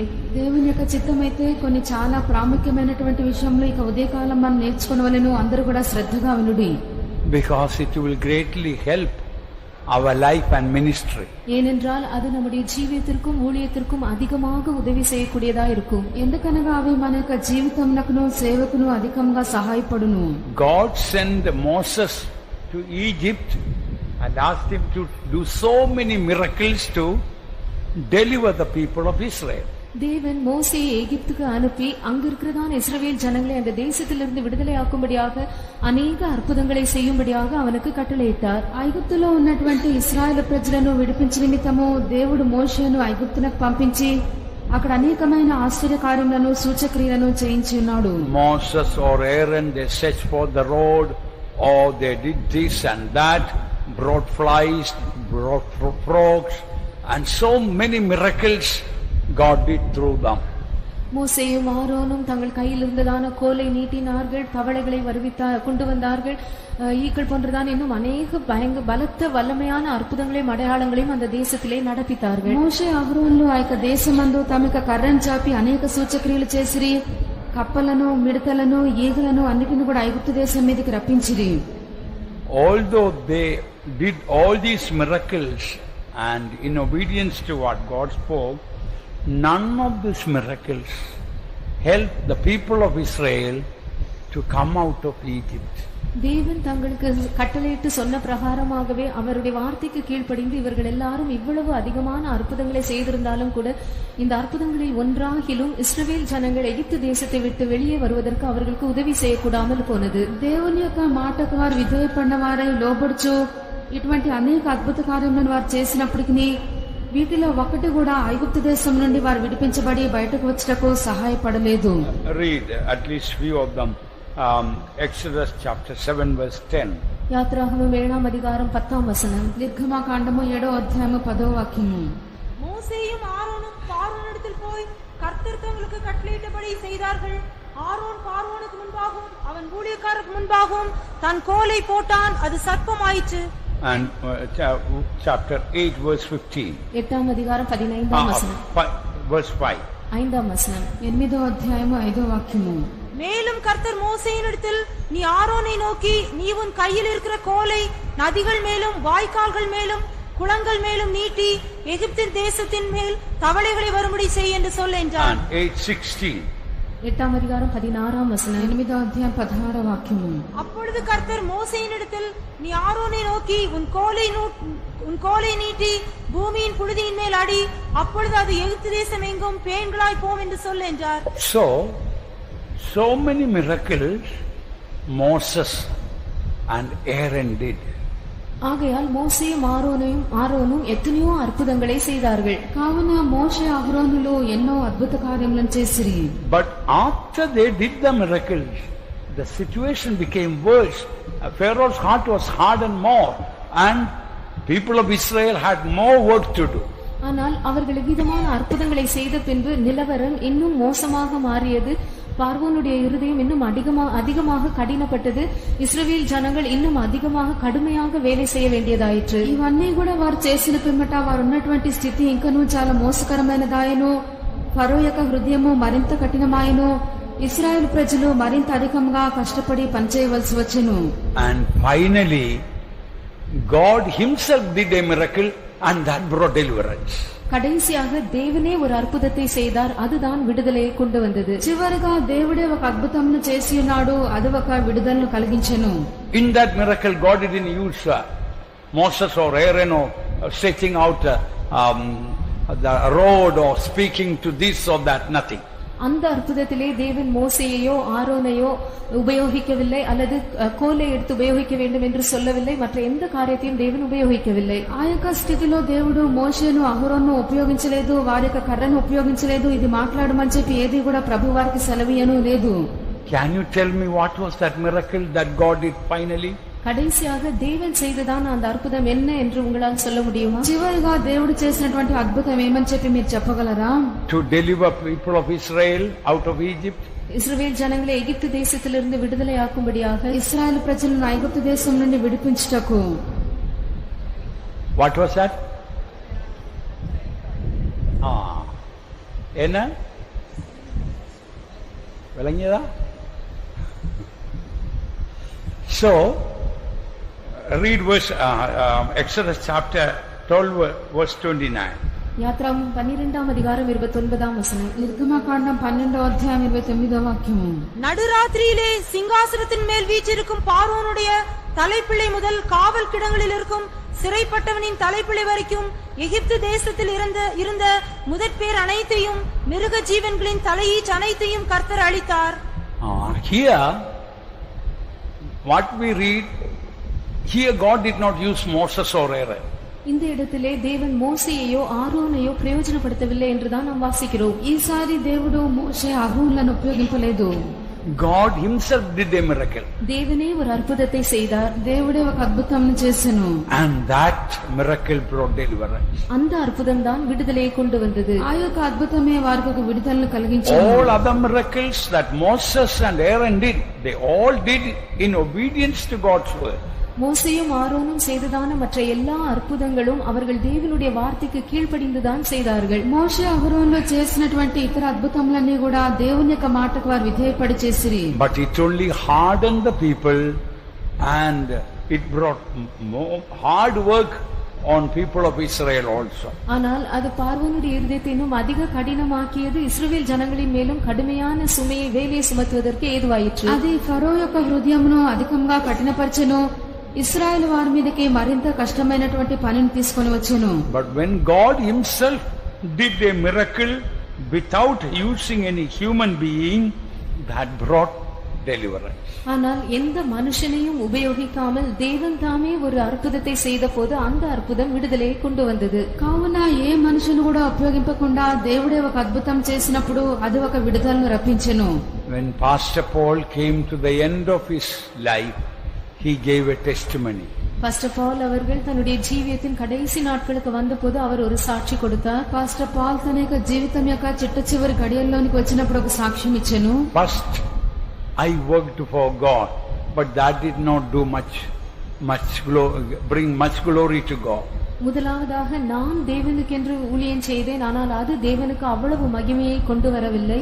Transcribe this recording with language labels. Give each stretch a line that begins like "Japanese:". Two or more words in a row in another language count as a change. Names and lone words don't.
Telugu: దేవుని యొక్క చిత్తమైతే కొన్ని చాలా ప్రాముఖ్యమైనటువంటి విషయంలో ఇక ఉదయకాలం మనం నేర్చుకోవాలను. అందరూ కూడా శ్రద్ధగా వినుడి.
English: Because it will greatly help our life and ministry.
Tamil: ஏனென்றால் அது நம்முடைய ஜீவியத்திற்கும் ஊழியத்திற்கும் அதிகமாக உதவி செய்யக்கூடியதா இருக்கும்.
Telugu: ఎందుకనగా అవి మన యొక్క జీవితమునకును సేవకును అధికంగా సహాయపడును.
English: God sent Moses to Egypt and asked him to do so many miracles to deliver the people of Israel.
Tamil: தேவன் மோசேயை எகிப்துக்கு அனுப்பி அங்கு இருக்கிறதான இஸ்ரவேல் ஜனங்களை அந்த தேசத்திலிருந்து விடுதலையாக்கும்படியாக அநேக அற்புதங்களை செய்யும்படியாக அவனுக்கு கட்டளையிட்டார்.
Telugu: ఐగుప్తులో ఉన్నటువంటి ఇశ్రాయేలు ప్రజలను విడిపించే నిమిత్తము దేవుడు మోషేను ఐగుప్తునకు పంపించి అక్కడ అనేకమైన ఆశ్చర్యకార్యములను సూచక్రియలను చేయించి ఉన్నాడు.
English: Moses or Aaron, they searched for the road, or they did this and that, brought flies, brought frogs, and so many miracles God did through them.
Tamil: மோசேயும் ஆரோனும் தங்கள் கையில் இருந்ததான கோலை நீட்டினார்கள், தவளைகளை கொண்டு வந்தார்கள், ஈக்கள் போன்றதான் இன்னும் அநேக பலத்த வல்லமையான அற்புதங்களையும் அடையாளங்களையும் அந்த தேசத்திலே நடப்பித்தார்கள்.
Telugu: మోషే అహరోనులు ఆ యొక్క దేశమందు తమ యొక్క కర్రను చాపి అనేక సూచక్రియలు చేసిరి. కప్పలను, మిడతలను, ఈగలను అన్నిటిని కూడా ఐగుప్తు దేశం మీదకి రప్పించిరి.
English: Although they did all these miracles and in obedience to what God spoke, none of these miracles helped the people of Israel to come out of Egypt.
Tamil: தேவன் தங்களுக்கு கட்டளையிட்டு சொன்ன பிரகாரமாகவே அவருடைய வார்த்தைக்கு கீழ்ப்படிந்து இவர்கள் எல்லாரும் இவ்வளவு அதிகமான அற்புதங்களை செய்திருந்தாலும் கூட இந்த அற்புதங்களில் ஒன்றாகிலும் இஸ்ரவேல் ஜனங்கள் எகிப்து தேசத்தை விட்டு வெளியே வருவதற்கு அவர்களுக்கு உதவி செய்யக்கூடாமல் போனது.
Telugu: దేవుని యొక్క మాటకు వారు విధేయపడిన వారై లోబడుచు ఇటువంటి అనేక అద్భుత కార్యములను వారు చేసినప్పటికీ వీటిలో ఒకటి కూడా ఐగుప్తు దేశం నుండి వారు విడిపించబడి బయటకు వచ్చటకు సహాయపడలేదు.
English: Read at least few of them. Exodus chapter 7 verse 10.
Tamil: யாத்ராகமம் 7ஆம் அதிகாரம் 10ஆம் வசனம்.
Telugu: నిర్గమకాండము 7వ అధ్యాయము 10వ వాక్యము.
Tamil: மோசேயும் ஆரோனும் பார்வோனிடத்தில் போய் கர்த்தர் தங்களுக்கு கட்டளையிட்டபடி செய்தார்கள். ஆரோன் பார்வோனுக்கு முன்பாகவும் அவன் ஊழியக்காரருக்கு முன்பாகவும் தன் கோலை போட்டான், அது சர்ப்பமாயிற்று.
English: And chapter 8 verse 15.
Tamil: 8ஆம் அதிகாரம் 15ஆம் வசனம்.
English: Verse 5.
Tamil: 5ஆம் வசனம்.
Telugu: 8వ అధ్యాయము 5వ వాక్యము.
Tamil: மேலும் கர்த்தர் மோசேயினிடத்தில், நீ ஆரோனை நோக்கி, நீ உன் கையில் இருக்கிற கோலை நதிகள் மேலும் வாய்க்கால்கள் மேலும் குளங்கள் மேலும் நீட்டி எகிப்தின் தேசத்தின் மேல் தவளைகளை வரும்படி செய் என்று சொல் என்றார். 8:16. 8ஆம் அதிகாரம் 16ஆம் வசனம்.
Telugu: 8వ అధ్యాయం 16వ వాక్యము.
Tamil: அப்பொழுது கர்த்தர் மோசேயினிடத்தில், நீ ஆரோனை நோக்கி உன் கோலை நீட்டி பூமியின் புழுதியின் மேல் அடி, அப்பொழுது அது எகிப்து தேசம் எங்கும் பேன்களாய் போம் என்று சொல் என்றார்.
English: So many miracles Moses and Aaron did.
Tamil: ஆகையால் மோசேயும் ஆரோனும் எத்தனையோ அற்புதங்களை செய்தார்கள்.
Telugu: కావున మోషే అహరోనులు ఎన్నో అద్భుత కార్యములను చేసిరి.
English: But after they did the miracles, the situation became worse. Pharaoh's heart was hardened more and people of Israel had more work to do.
Tamil: ஆனால் அவர்கள் விதமான அற்புதங்களை செய்த பின்பு நிலவரம் இன்னும் மோசமாக மாறியது. பார்வோனுடைய இருதயம் இன்னும் அதிகமாக கடினப்பட்டது. இஸ்ரவேல் ஜனங்கள் இன்னும் அதிகமாக கடுமையாக வேலை செய்ய வேண்டியதாயிற்று.
Telugu: ఇవన్నీ కూడా వారు చేసిన పిమ్మట వారు ఉన్నటువంటి స్థితి ఇంకనూ చాలా మోసకరమైనదాయను. ఫరో యొక్క హృదయము మరింత కఠినమాయను. ఇశ్రాయేలు ప్రజలు మరింత అధికంగా కష్టపడి పనిచేయవలసి వచ్చెను.
English: And finally God himself did a miracle and that brought deliverance.
Tamil: கடைசியாக தேவனே ஒரு அற்புதத்தை செய்தார், அதுதான் விடுதலையை கொண்டு வந்தது.
Telugu: చివరగా దేవుడే ఒక అద్భుతమును చేసి ఉన్నాడు, అది ఒక విడుదలను కలిగించెను.
English: In that miracle God didn't use Moses or Aaron or stretching out the rod or speaking to this or that, nothing.
Tamil: அந்த அற்புதத்திலே தேவன் மோசேயையோ ஆரோனையோ உபயோகிக்கவில்லை, அல்லது கோலை எடுத்து உபயோகிக்க வேண்டும் என்று சொல்லவில்லை. மற்ற எந்த காரியத்தையும் தேவன் உபயோகிக்கவில்லை.
Telugu: ఆ యొక్క స్థితిలో దేవుడు మోషేను అహరోను ఉపయోగించలేదు, వారి యొక్క కర్రను ఉపయోగించలేదు, ఇది మాట్లాడమని చెప్పి ఏది కూడా ప్రభు వారికి సెలవీయను లేదు.
English: Can you tell me what was that miracle that God did finally?
Tamil: கடைசியாக தேவன் செய்ததான அந்த அற்புதம் என்ன என்று உங்களால் சொல்ல முடியுமா?
Telugu: చివరిగా దేవుడు చేసినటువంటి అద్భుతం ఏమని చెప్పి మీరు చెప్పగలరా?
English: To deliver people of Israel out of Egypt.
Tamil: இஸ்ரவேல் ஜனங்களை எகிப்து தேசத்திலிருந்து விடுதலை ஆக்கும்படியாக
Telugu: ఇశ్రాయేలు ప్రజలను ఐగుప్తు దేశం నుండి విడిపించుటకు.
English: What was that?
Tamil: என்ன விளங்கியதா?
English: So read verse Exodus chapter 12 verse 29.
Tamil: யாத்ராகமம் 12ஆம் அதிகாரம் 29ஆம் வசனம்.
Telugu: నిర్గమకాండం 12వ అధ్యాయం 29వ వాక్యము.
Tamil: நடுராத்திரியிலே சிங்காசனத்தின் மேல் வீற்றிருக்கும் பார்வோனுடைய தலைப்பிள்ளை முதல் காவல் கிடங்களில் இருக்கும் சிறைப்பட்டவனின் தலைப்பிள்ளை வரைக்கும் எகிப்து தேசத்தில் இருந்த முதற்பேர் அனைத்தையும் மிருக ஜீவன்களின் தலையீச்சு அனைத்தையும் கர்த்தர் அளித்தார்.
English: Here what we read, here God did not use Moses or Aaron.
Tamil: இந்த இடத்திலே தேவன் மோசேயையோ ஆரோனையோ பிரயோஜனப்படுத்தவில்லை என்றுதான் நாம் வாசிக்கிறோம்.
Telugu: ఈసారి దేవుడు మోషే అహరోనులను ఉపయోగించలేదు.
English: God himself did a miracle.
Tamil: தேவனே ஒரு அற்புதத்தை செய்தார்.
Telugu: దేవుడే ఒక అద్భుతం చేసెను.
English: And that miracle brought deliverance.
Tamil: அந்த அற்புதம் தான் விடுதலையை கொண்டு வந்தது.
Telugu: ఆ యొక్క అద్భుతమే వారికి ఒక విడుదలను కలిగించింది.
English: All other miracles that Moses and Aaron did, they all did in obedience to God's word.
Tamil: மோசேயும் ஆரோனும் செய்ததான மற்ற எல்லா அற்புதங்களும் அவர்கள் தேவனுடைய வார்த்தைக்கு கீழ்ப்படிந்துதான் செய்தார்கள்.
Telugu: మోషే అహరోనులు చేసినటువంటి ఇతర అద్భుతములన్నీ కూడా దేవుని యొక్క మాటకు వారు విధేయపడి చేసిరి.
English: But it only hardened the people and it brought more hard work on people of Israel also.
Tamil: ஆனால் அது பார்வோனுடைய இருதயத்தை இன்னும் அதிக கடினமாக்கியது. இஸ்ரவேல் ஜனங்களின் மேலும் கடுமையான சுமையை வேலை சுமத்துவதற்கு ஏதுவாயிற்று.
Telugu: అది ఫరో యొక్క హృదయమును అధికంగా కఠినపరచెను. ఇశ్రాయేలు వారి మీదకి మరింత కష్టమైనటువంటి పనిని తీసుకొని వచ్చెను.
English: But when God himself did a miracle without using any human being, that brought deliverance.
Tamil: ஆனால் எந்த மனுஷனையும் உபயோகிக்காமல் தேவன் தாமே ஒரு அற்புதத்தை செய்த போது அந்த அற்புதம் விடுதலையை கொண்டு வந்தது.
Telugu: కావున ఏ మనుషుని కూడా ఉపయోగింపకుండా దేవుడే ఒక అద్భుతం చేసినప్పుడు అది ఒక విడుదలను రప్పించెను.
English: When Pastor Paul came to the end of his life, he gave a testimony.
Tamil: பாஸ்டர் பால் அவர்கள் தன்னுடைய ஜீவியத்தின் கடைசி நாட்களுக்கு வந்தபோது அவர் ஒரு சாட்சி கொடுத்தார்.
Telugu: పాస్టర్ పాల్ తన యొక్క జీవితం యొక్క చిట్ట చివరి గడియల్లోనికి వచ్చినప్పుడు ఒక సాక్ష్యం ఇచ్చెను.
English: First, I worked for God, but that did not do bring much glory to God.
Tamil: முதலாவதாக நான் தேவனுக்கென்று ஊழியம் செய்தேன், ஆனால் அது தேவனுக்கு அவ்வளவு மகிமையை கொண்டு வரவில்லை.